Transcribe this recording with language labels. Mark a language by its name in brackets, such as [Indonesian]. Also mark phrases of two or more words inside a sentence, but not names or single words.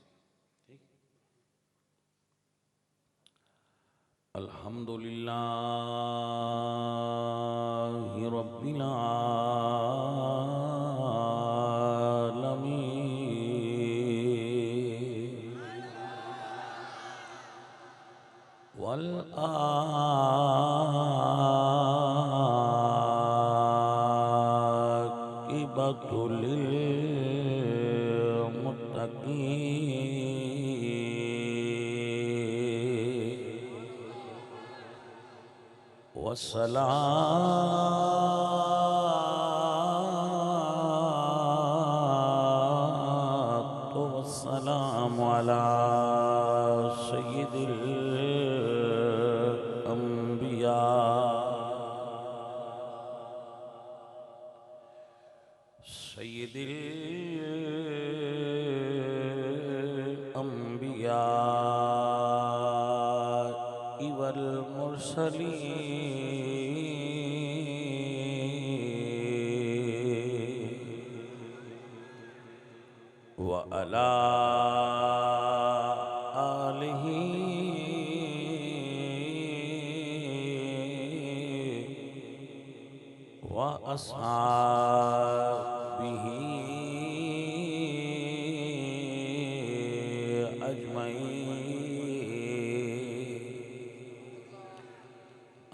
[Arabic] ٹھیک الحمدللہ رب العالمین والعاقبۃ للمتقین والصلاة والسلام على سید الانبیاء سید الانبیاء والمرسلین وعلى آلہ وأصحابہ أجمعين.